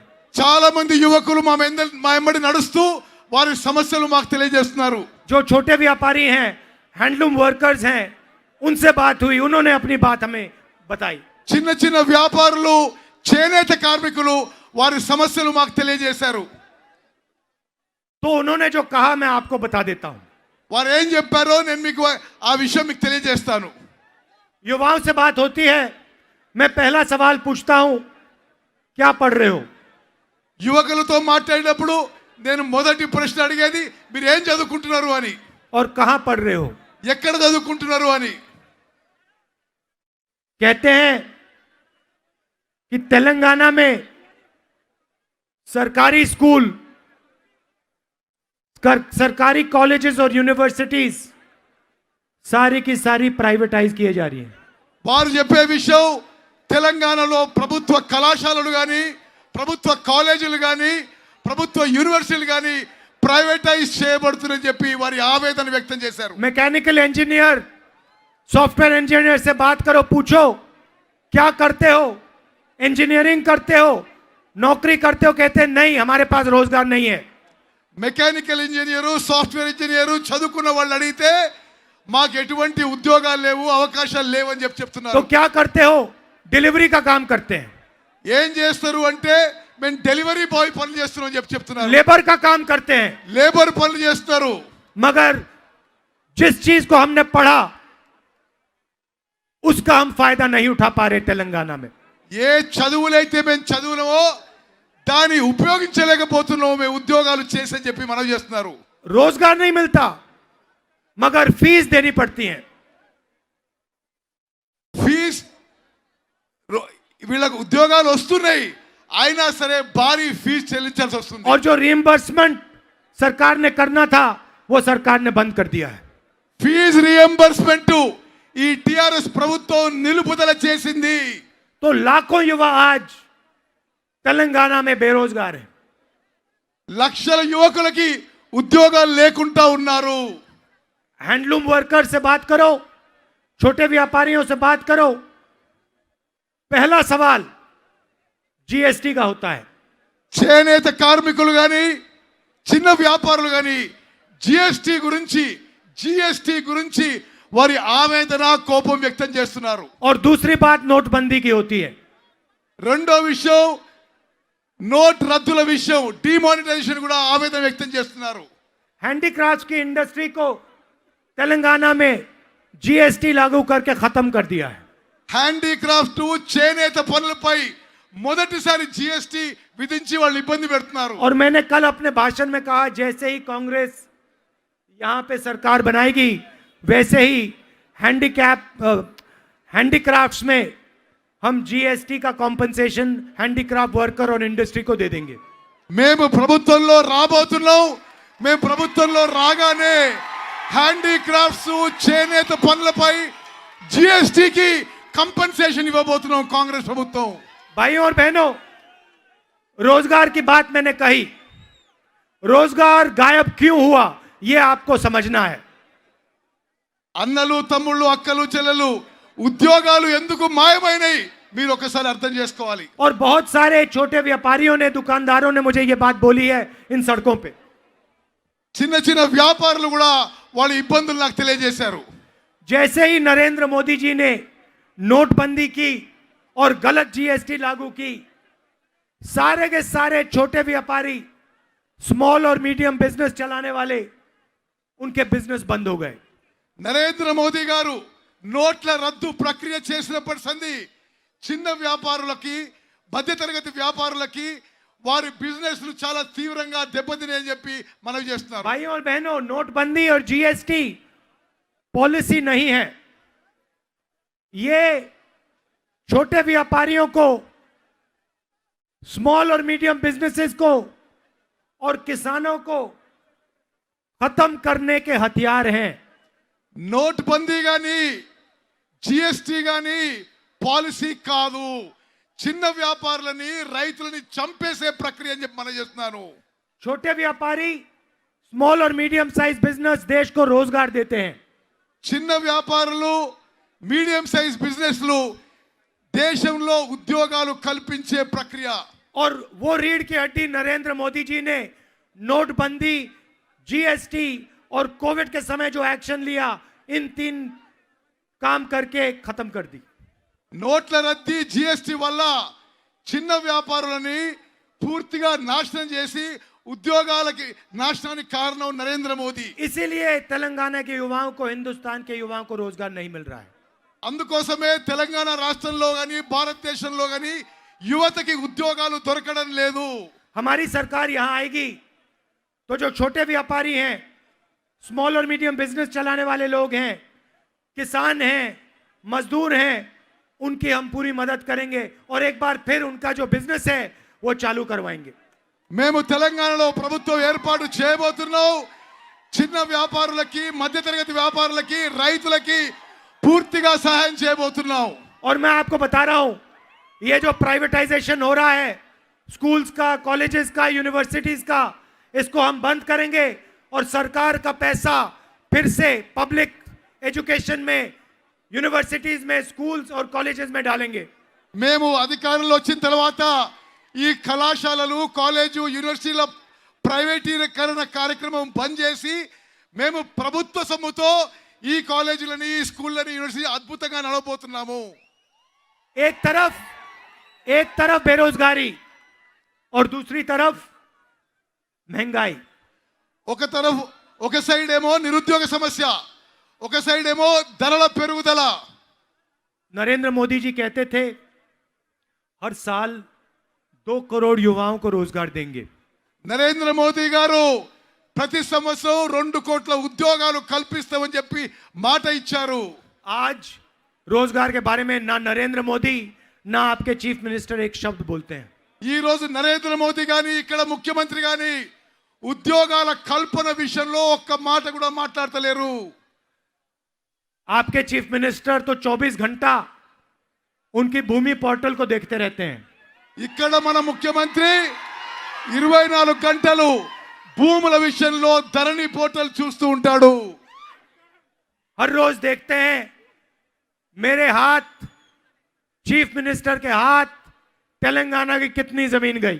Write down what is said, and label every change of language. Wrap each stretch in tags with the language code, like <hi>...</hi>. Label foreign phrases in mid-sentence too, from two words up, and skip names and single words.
<te>చాలా మంది యువకులు మా వెంబడి నడుస్తూ వారి సమస్యలు మాకు తెలియజేస్తున్నారు.</te> <hi>जो छोटे व्यापारी हैं,</hi> <en>handloom workers</en> <hi>हैं, उनसे बात हुई, उन्होंने अपनी बात हमें बताई।</hi> <te>చిన్న చిన్న వ్యాపారులు, చేనేత కార్మికులు వారి సమస్యలు మాకు తెలియజేశారు.</te> <hi>तो उन्होंने जो कहा मैं आपको बता देता हूं।</hi> <te>వారు ఏం చెప్పారో నేను మీకు ఆ విషయం మీకు తెలియజేస్తాను.</te> <hi>युवाओं से बात होती है, मैं पहला सवाल पूछता हूं, क्या पढ़ रहे हो?</hi> <te>యువకులతో మాట్లాడినప్పుడు నేను మొదటి ప్రశ్న అడిగేది మీరు ఏం చదువుకుంటున్నారు అని,</te> <hi>और कहां पढ़ रहे हो?</hi> <te>ఎక్కడ చదువుకుంటున్నారు అని.</te> <hi>कहते हैं कि तेलंगाना में सरकारी स्कूल, सरकारी कॉलेजेस और यूनिवर्सिटीज सारी की सारी प्राइवेटाइज किए जा रही हैं।</hi> <te>వారు చెప్పే విషయం తెలంగాణలో ప్రభుత్వ కళాశాలలు కానీ, ప్రభుత్వ కాలేజీలు కానీ, ప్రభుత్వ యూనివర్సిటీలు కానీ ప్రైవేటైజ్ చేయబడుతుందని చెప్పి వారి ఆవేదన వ్యక్తం చేశారు.</te> <en>mechanical engineer, software engineer</en> <hi>से बात करो, पूछो क्या करते हो, इंजीनियरिंग करते हो, नौकरी करते हो? कहते हैं नहीं, हमारे पास रोजगार नहीं है।</hi> <en>mechanical engineer, software engineer</en> <te>చదువుకున్న వాళ్ళు అడిగితే మాకు ఎటువంటి ఉద్యోగాలు లేవు, అవకాశాలు లేవు అని</te> <hi>तो</hi> <te>చెప్తున్నారు.</te> <hi>क्या करते हो? डिलीवरी का काम करते हैं,</hi> <te>ఏం చేస్తారు అంటే మేము</te> <en>delivery boy</en> <te>పనులు చేస్తున్నాం అని చెప్తున్నారు.</te> <hi>लेबर का काम करते हैं।</hi> <te>లేబర్ పనులు చేస్తారు.</te> <hi>मगर जिस चीज को हमने पढ़ा उसका हम फायदा नहीं उठा पा रहे तेलंगाना में।</hi> <te>ఏ చదువులైతే మేము చదువునమో దాన్ని ఉపయోగించలేకపోతున్నాము, మేము ఉద్యోగాలు చేసని చెప్పి మనం చేస్తున్నారు.</te> <hi>रोजगार नहीं मिलता, मगर फीस देनी पड़ती है।</hi> <te>ఫీజ్ వీళ్ళకు ఉద్యోగాలు వస్తున్నాయి, అయినా సరే భారీ ఫీజు చెల్లించాల్సి వస్తుంది.</te> <hi>और जो रिएम्बर्समेंट सरकार ने करना था वो सरकार ने बंद कर दिया है।</hi> <en>fee reimbursement</en> <te>ఈ టిఆర్ఎస్ ప్రభుత్వం నిలుపుదల చేసింది.</te> <hi>तो लाखों युवा आज तेलंगाना में बेरोजगार हैं।</hi> <te>లక్షల యువకులకి ఉద్యోగాలు లేకుండా ఉన్నారు.</te> <en>handloom worker</en> <hi>से बात करो, छोटे व्यापारियों से बात करो, पहला सवाल जीएसटी का होता है।</hi> <te>చేనేత కార్మికులు కానీ, చిన్న వ్యాపారులు కానీ జిఎస్టి గురించి వారి ఆవేదన, కోపం వ్యక్తం చేస్తున్నారు.</te> <hi>और दूसरी बात नोटबंदी की होती है।</hi> <te>రెండో విషయం నోట్ రద్దుల విషయం, డిమానిటైజేషన్ కూడా ఆవేదన వ్యక్తం చేస్తున్నారు.</te> <hi>हैंडीक्राफ्ट की इंडस्ट्री को तेलंगाना में जीएसटी लागू करके खत्म कर दिया है।</hi> <te>హ్యాండీక్రాఫ్ట్, చేనేత పనులపై మొదటిసారి జిఎస్టి విధించి వాళ్ళు ఇబ్బంది పెడుతున్నారు.</te> <hi>और मैंने कल अपने भाषण में कहा, जैसे ही कांग्रेस यहां पे सरकार बनाएगी वैसे ही हैंडीक्राफ्ट्स में हम जीएसटी का कॉम्पनसेशन</hi> <en>handicraft worker</en> <hi>और इंडस्ट्री को दे देंगे।</hi> <te>మేము ప్రభుత్వంలో రాబోతున్నాం. మేము ప్రభుత్వంలో రాగానే హ్యాండీక్రాఫ్ట్స్, చేనేత పనులపై జిఎస్టికి కంపెన్సేషన్ ఇవ్వబోతున్నాం కాంగ్రెస్ ప్రభుత్వం.</te> <hi>भाइयों और बहनों, रोजगार की बात मैंने कही. रोजगार गायब क्यों हुआ ये आपको समझना है.</hi> <te>అన్నలు తమ్ముళ్ళు అక్కలు చెల్లెలు ఉద్యోగాలు ఎందుకు మాయమైనాయి మీరు ఒకసారి అర్థం చేసుకోవాలి.</te> <hi>और बहुत सारे छोटे व्यापारियों ने, दुकानदारों ने मुझे ये बात बोली है इन सड़कों पे.</hi> <te>చిన్న చిన్న వ్యాపారులు కూడా వాళ్ళ ఇబ్బందులు నాకు తెలియజేశారు.</te> <hi>जैसे ही नरेंद्र मोदी जी ने नोटबंदी की और गलत जीएसटी लागू की, सारे के सारे छोटे व्यापारी, स्मॉल और</hi> <en>medium business</en> <hi>चलाने वाले, उनके बिजनेस बंद हो गए.</hi> <te>నరేంద్ర మోదీ గారు నోట్ల రద్దు ప్రక్రియ చేసినప్పటి సంది చిన్న వ్యాపారులకి మధ్యతరగతి వ్యాపారులకి వారి బిజినెస్ లు చాలా తీవ్రంగా దెబ్బతిన్నాయని చెప్పి మనవి చేస్తున్నారు.</te> <hi>भाइयों और बहनों, नोटबंदी और जीएसटी पॉलिसी नहीं है. ये छोटे व्यापारियों को, स्मॉल और</hi> <en>medium businesses</en> <hi>को और किसानों को खत्म करने के हथियार हैं.</hi> <te>నోట్బందీ గాని జిఎస్టీ గాని పాలసీ కాదు, చిన్న వ్యాపారులని రైతులని చంపేసే ప్రక్రియ అని చెప్పి మనం చేస్తున్నాను.</te> <hi>छोटे व्यापारी, स्मॉल और</hi> <en>medium size business</en> <hi>देश को रोजगार देते हैं.</hi> <te>చిన్న వ్యాపారులు</te> <en>medium size businesses</en> <te>దేశంలో ఉద్యోగాలు కల్పించే ప్రక్రియ.</te> <hi>और वो रीढ़ की हड्डी नरेंद्र मोदी जी ने नोटबंदी, जीएसटी और कोविड के समय जो एक्शन लिया, इन 3 काम करके खत्म कर दी.</hi> <te>నోట్ల రద్దీ జిఎస్టీ వల్ల చిన్న వ్యాపారులని పూర్తిగా నాశనం చేసి ఉద్యోగాలకి నాశనానికి కారణం నరేంద్ర మోదీ.</te> <hi>इसीलिए तेलंगाना के युवाओं को, हिंदुस्तान के युवाओं को रोजगार नहीं मिल रहा है.</hi> <te>అందుకోసమే తెలంగాణ రాష్ట్రంలో గాని భారతదేశంలో గాని యువతకి ఉద్యోగాలు దొరకడం లేదు.</te> <hi>हमारी सरकार यहां आएगी तो जो छोटे व्यापारी हैं, स्मॉल और</hi> <en>medium business</en> <hi>चलाने वाले लोग हैं, किसान हैं, मजदूर हैं, उनकी हम पूरी मदद करेंगे और एक बार फिर उनका जो बिजनेस है वो चालू करवाएंगे.</hi> <te>మేము తెలంగాణలో ప్రభుత్వం ఏర్పాటు చేయబోతున్నాం. చిన్న వ్యాపారులకి మధ్యతరగతి వ్యాపారులకి రైతులకి పూర్తిగా సహాయం చేయబోతున్నాం.</te> <hi>और मैं आपको बता रहा हूं, ये जो प्राइवेटाइजेशन हो रहा है स्कूल्स का, कॉलेजेस का, यूनिवर्सिटीज का, इसको हम बंद करेंगे और सरकार का पैसा फिर से</hi> <en>public education</en> <hi>में, यूनिवर्सिटीज में, स्कूल्स और कॉलेजेस में डालेंगे.</hi> <te>మేము అధికారంలో వచ్చిన తర్వాత ఈ కళాశాలలు, కాలేజు, యూనివర్సిటీల ప్రైవేటీకరణ కార్యక్రమం బంద్ చేసి మేము ప్రభుత్వ సొమ్ముతో ఈ కాలేజీలని, ఈ స్కూళ్ళని, యూనివర్సిటీ అద్భుతంగా నడవబోతున్నాము.</te> <hi>एक तरफ बेरोजगारी और दूसरी तरफ महंगाई.</hi> <te>ఒక సైడ్ ఏమో నిరుద్యోగ సమస్య, ఒక సైడ్ ఏమో ధరల పెరుగుదల.</te> <hi>नरेंद्र मोदी जी कहते थे हर साल 2 करोड़ युवाओं को रोजगार देंगे.</hi> <te>నరేంద్ర మోదీ గారు ప్రతి సంవత్సరం 2 కోట్ల ఉద్యోగాలు కల్పిస్తామని చెప్పి మాట ఇచ్చారు.</te> <hi>आज रोजगार के बारे में ना नरेंद्र मोदी ना आपके</hi> <en>chief minister</en> <hi>एक शब्द बोलते हैं.</hi> <te>ఈ రోజు నరేంద్ర మోదీ గాని, ఇక్కడ ముఖ్యమంత్రి గాని ఉద్యోగాల కల్పన విషయంలో ఒక్క మాట కూడా మాట్లాడతలేరు.</te> <hi>आपके</hi> <en>chief minister</en> <hi>तो 24 घंटा उनकी भूमि पोर्टल को देखते रहते हैं.</hi> <te>ఇక్కడ మన ముఖ్యమంత్రి 24 గంటలు భూముల విషయంలో ధరణి పోర్టల్ చూస్తూ ఉంటాడు.</te> <hi>हर रोज देखते हैं मेरे हाथ,</hi> <en>chief minister</en> <hi>के हाथ, तेलंगाना की कितनी जमीन गई.</hi>